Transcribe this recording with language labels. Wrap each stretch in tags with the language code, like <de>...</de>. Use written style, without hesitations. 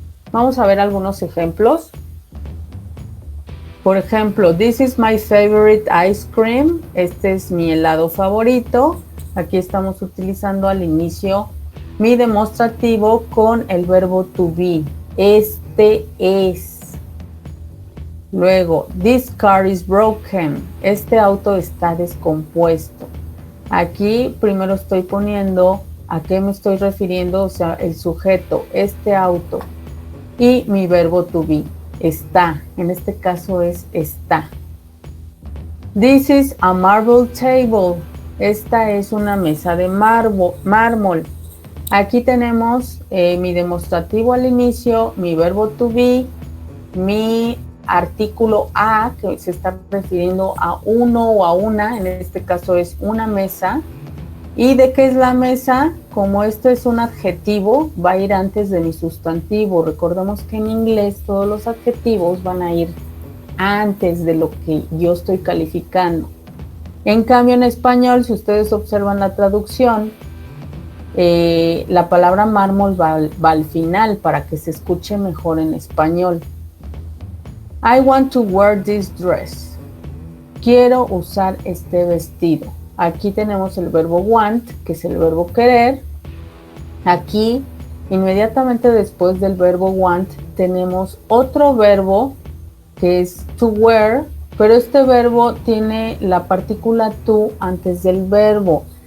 <es>Vamos a ver algunos ejemplos. Por ejemplo,</es> <en>this is my favorite ice cream.</en> <es>Este es mi helado favorito. Aquí estamos utilizando al inicio mi demostrativo con el verbo to be. Este es. Luego,</es> <en>this car is broken.</en> <es>Este auto está descompuesto. Aquí primero estoy poniendo a qué me estoy refiriendo, o sea, el sujeto, este auto. Y mi verbo to be. Está, en este caso es está.</es> <en>This is a marble table.</en> <es>Esta es una mesa de mármol. Aquí tenemos mi demostrativo al inicio, mi verbo to be, mi artículo a, que se está refiriendo a uno o a una, en este caso es una mesa. ¿Y de qué es la mesa? Como esto es un adjetivo, va a ir antes de mi sustantivo. Recordemos que en inglés todos los adjetivos van a ir antes de lo que yo estoy calificando. En cambio, en español, si ustedes observan la traducción, la palabra mármol va al final para que se escuche mejor en español.</es> <en>I want to wear this dress.</en> <es>Quiero usar este vestido. Aquí tenemos el verbo want, que es el verbo querer. Aquí, inmediatamente después del verbo want, tenemos otro verbo que es to wear, pero este verbo tiene la partícula to antes del verbo.</es>